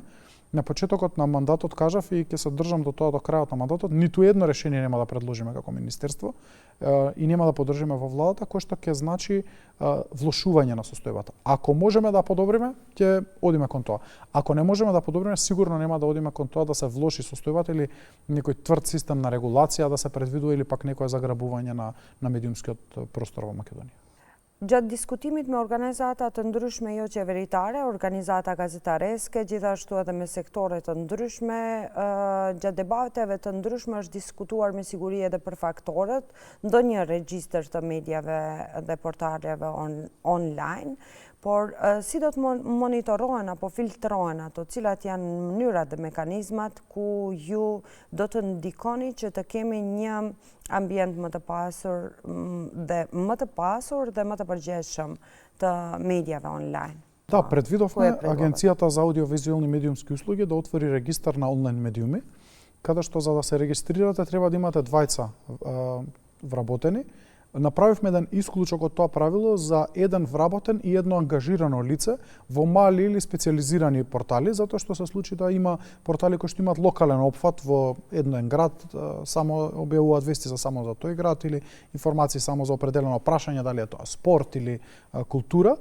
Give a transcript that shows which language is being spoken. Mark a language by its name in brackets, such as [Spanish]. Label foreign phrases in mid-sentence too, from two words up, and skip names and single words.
[Macedonian] На почетокот на мандатот кажав и ќе се држам до тоа до крајот на мандатот, ниту едно решение нема да предложиме како министерство и нема да поддржиме во владата, кој што ќе значи влошување на состојбата. Ако можеме да подобриме, ќе одиме кон тоа. Ако не можеме да подобриме, сигурно нема да одиме кон тоа да се влоши состојбата или некој тврд систем на регулација да се предвидува или пак некое заграбување на медиумскиот простор во Македонија. [Albanian] Gjatë diskutimit me organizata të ndryshme jo qeveritare, organizata gazetareske, gjithashtu edhe me sektore të ndryshme, gjatë debateve të ndryshme është diskutuar me siguri edhe për faktorët, ndonjë regjistër të mediave dhe portaleve online, por si do të monitorohen apo filtrohen ato, cilat janë mënyrat dhe mekanizmat ku ju do të ndikoni që të kemi një ambient më të pasur dhe më të përgjithshëm të mediave online. [Macedonian] Да, предвидовме Агенцијата за аудиовизуелни медиумски услуги да отвори регистар на онлайн медиуми, каде што за да се регистрирате треба да имате двајца вработени. Направивме еден исклучок од тоа правило за еден вработен и едно ангажирано лице во мали или специализирани портали, затоа што се случи да има портали кои што имаат локален опфат во еден град, само објавуваат вести само за тој град или информации само за определено прашање, дали е тоа спорт или култура.